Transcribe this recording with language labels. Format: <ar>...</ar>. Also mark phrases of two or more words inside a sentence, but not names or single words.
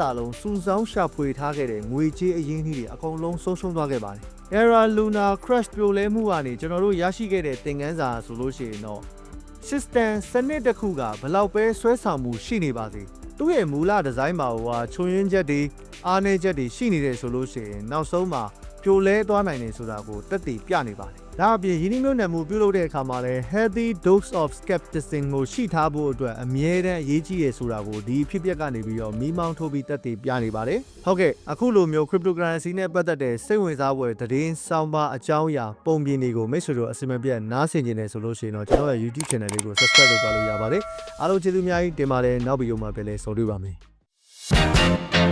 <my>တာလုံးစုဆောင်းရှာဖွေထားခဲ့တဲ့ငွေကြေးအရင်းအနှီးတွေအကုန်လုံးဆုံးရှုံးသွားခဲ့ပါတယ်။ Terra Luna crash ပြိုလဲမှုကနေကျွန်တော်တို့ရရှိခဲ့တဲ့သင်ခန်းစာဆိုလို့ရှိရင်တော့ system စနစ်တစ်ခုကဘယ်လောက်ပဲဆွဲဆောင်မှုရှိနေပါစေသူ့ရဲ့မူလဒီဇိုင်းမှာဟိုချွန်ရင်းချက်တွေအားနည်းချက်တွေရှိနေတယ်ဆိုလို့ရှိ ရင်နောက်ဆုံးမှာပြိုလဲသွားနိုင်တယ်ဆိုတာကိုတက်တည်ပြနေပါတယ်။ဒါအပြင်ရင်းနှီးမြှုပ်နှံမှုပြုလုပ်တဲ့အခါမှာလည်း</my> <en>healthy dose of skepticism</en> <my>ကိုရှိထားဖို့အတွက်အမြဲတမ်းအရေးကြီးရဆိုတာကိုဒီဖြစ်ပျက်ကနေပြီးတော့မိမောင်းထိုးပြီးတက်တည်ပြနေပါတယ်။ဟုတ်ကဲ့အခုလိုမျိုး cryptocurrency နဲ့ပတ်သက်တဲ့စိတ်ဝင်စားဖွယ်သတင်းစောင်းပါအကြောင်းအရာပုံပြင်တွေကိုမိတ်ဆွေတို့အစီအမံပြတ်နားဆင်နေတယ်ဆိုလို့ရှိရင်တော့ကျွန်တော်ရဲ့ YouTube channel လေးကို subscribe လုပ်သွားလို့ရပါတယ်။အားလုံးကျေးဇူးအများကြီးတင်ပါတယ်နောက်ဗီဒီယိုမှာပြန်လည်ဆုံတွေ့ပါမယ်။</my>